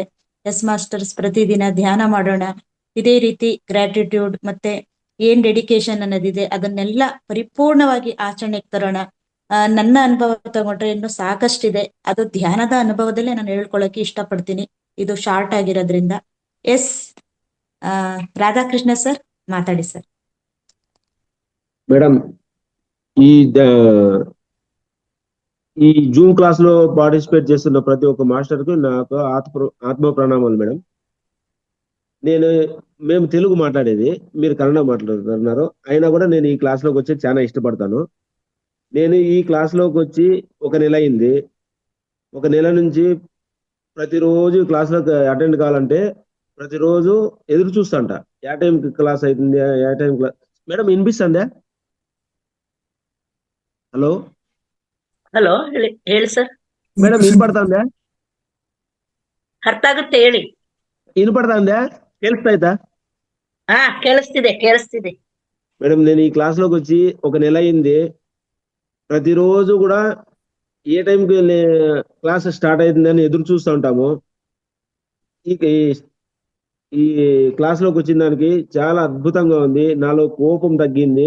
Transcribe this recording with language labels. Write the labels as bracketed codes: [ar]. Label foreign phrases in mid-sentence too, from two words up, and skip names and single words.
[en] yes masters, [kn] ಪ್ರತಿದಿನ ಧ್ಯಾನ ಮಾಡೋಣ, ಇದೇ ರೀತಿ ಗ್ರಾಟಿಟ್ಯೂಡ್ ಮತ್ತೆ ಏನ್ ಡೆಡಿಕೇಶನ್ ಅನ್ನೋದಿದೆ ಅದನ್ನೆಲ್ಲ ಪರಿಪೂರ್ಣವಾಗಿ ಆಚರಣೆಗೆ ತರೋಣ. ನನ್ನ ಅನುಭವ ತಗೊಂಡ್ರೆ ಇನ್ನು ಸಾಕಷ್ಟಿದೆ, ಅದು ಧ್ಯಾನದ ಅನುಭವದಲ್ಲೇ ನಾನು ಹೇಳ್ಕೊಳಕ್ಕೆ ಇಷ್ಟಪಡ್ತೀನಿ, ಇದು ಶಾರ್ಟ್ ಆಗಿರೋದ್ರಿಂದ. ಎಸ್ ರಾಧಾಕೃಷ್ಣ ಸರ್, ಮಾತಾಡಿ ಸರ್. [te] మేడం, ఈ జూమ్ క్లాస్ లో పార్టిసిపేట్ చేస్తున్న ప్రతి ఒక్క మాస్టర్ కు నాకు ఆత్మ ప్రణామాలు మేడం. నేను మేము తెలుగు మాట్లాడేది, మీరు కన్నడ మాట్లాడుతున్నారు. అయినా కూడా నేను ఈ క్లాస్ లోకి వచ్చి చాలా ఇష్టపడతాను. నేను ఈ క్లాస్ లోకి వచ్చి 1 నెల అయింది. 1 నెల నుంచి ప్రతిరోజు క్లాస్ లోకి అటెండ్ కావాలంటే ప్రతిరోజు ఎదురు చూస్తాంట. ఏ టైంకి క్లాస్ అవుతుంది, ఏ టైం క్లాస్. మేడం వినిపిస్తుందా? హలో [kn] ಹಲೋ, ಹೇಳಿ ಸರ್. [te] మేడం వినపడుతుందా? [kn] ಅರ್ಥ ಆಗುತ್ತೆ, ಹೇಳಿ. [te] వినపడుతుందా? ಕೇಳಿಸ್ತಾ? [kn] ಕೇಳಿಸ್ತಿದೆ. [te] మేడం నేను ఈ క్లాస్ లోకి వచ్చి 1 నెల అయింది. ప్రతిరోజు కూడా ఏ టైంకి [en] class start [te] అవుతుందని ఎదురు చూస్తూ ఉంటాము. ఈ క్లాస్ లోకి వచ్చిన దానికి చాలా అద్భుతంగా ఉంది. నాలో కోపం తగ్గింది.